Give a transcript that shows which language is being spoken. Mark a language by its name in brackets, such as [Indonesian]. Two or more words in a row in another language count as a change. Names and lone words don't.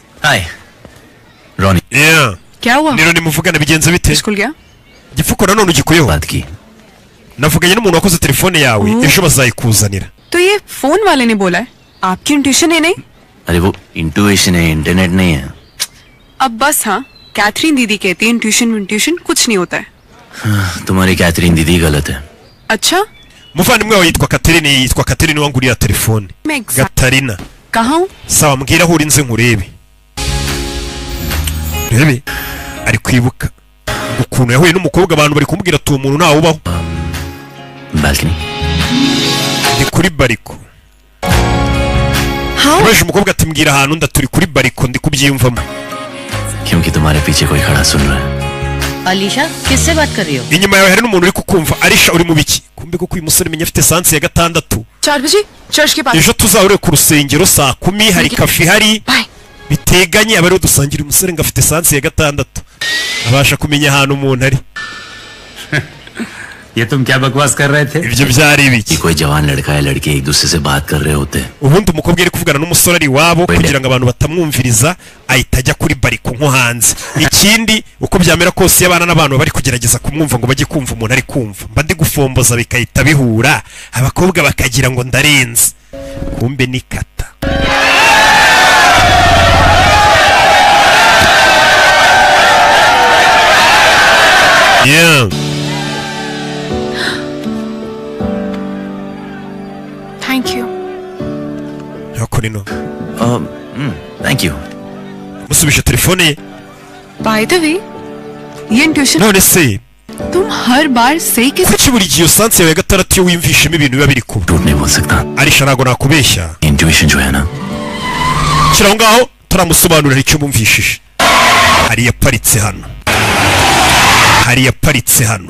[Hindi] हाय रोनी Yeah. क्या हुआ? [Kinyarwanda] Nino nimuvugana bigenze bite? [Hindi] स्कूल गया? [Kinyarwanda] Gifuko nanone ugikuyeho. [Hindi] बात की [Kinyarwanda] Navuganye n'umuntu wakoze telefone yawe ejo bazayikuzanira. [Hindi] तो ये फोन वाले ने बोला है आपकी इंट्यूशन है नहीं? अरे वो इंट्यूशन है इंटरनेट नहीं है अब बस हाँ कैथरीन दीदी कहती है इंट्यूशन कुछ नहीं होता है तुम्हारी कैथरीन दीदी गलत है अच्छा [Kinyarwanda] Muvandimwe wawe yitwa Catherine wanguriya telefone. Gatarina. [Hindi] कहाँ हूँ? [Kinyarwanda] Sawa mbwira aho uri nze nkurebe. Rebe ari kwibuka ukuntu yahuye n'umukobwa abantu bari kumubwira ati umuntu ntawe ubaho. Balcony. Ndi kuri bariko. Baje umukobwa ati mbwira ahantu ndaturi kuri bariko ndi kubyiyumvamo. [Hindi] क्योंकि तुम्हारे पीछे कोई खड़ा सुन रहा है अलीशा किससे बात कर रही हो? [Kinyarwanda] Inyuma yawe hari n'umuntu uri kukumva. Alisha uri mu biki? Kumbe ko uyu musore menya afite sanse ya 6. [Hindi] 4 बजे चर्च के पास [Kinyarwanda] Ejo tuzahure ku rusengero saa 10 hari kafi hari biteganye abari dusangira umusore ngo afite sanse ya 6. Abasha kumenya ahantu umuntu ari. [Hindi] ये तुम क्या बकवास कर रहे थे [Kinyarwanda] Ibyo byari biki? [Hindi] कोई जवान लड़का या लड़की एक दूसरे से बात कर रहे होते [Kinyarwanda] Ubundi umukobwa ari kuvugana n'umusore ari wabo kugira ngo abantu batamwumviriza ahita ajya kuri bariko nko hanze. Ikindi uko byamera kose y'abana n'abantu bari kugerageza kumwumva ngo bajye kumva umuntu ari kumva. Mba ndi gufomboza bikahita bihura abakobwa bakagira ngo ndarenze. Kumbe ni kata. Yeah. [English] thank you [Kinyarwanda] Hakorino. [English] thank you [Kinyarwanda] Musubisha telefone ye. [English] by the way [Hindi] ये इंट्यूशन [Kinyarwanda] None se [Hindi] तुम हर बार सही के [Kinyarwanda] kuki buri gihe sanse yawe ya 6 iyo wiyumvishemo ibintu biba biri kuba. [Hindi] झूठ नहीं बोल सकता [Kinyarwanda] Alisha ntago nakubeshya. [Hindi] इंट्यूशन जो है ना [Kinyarwanda] Kiraho ngaho turamusobanurira icyo mumvishije. Hari yaparitse hano. Hari yaparitse hano.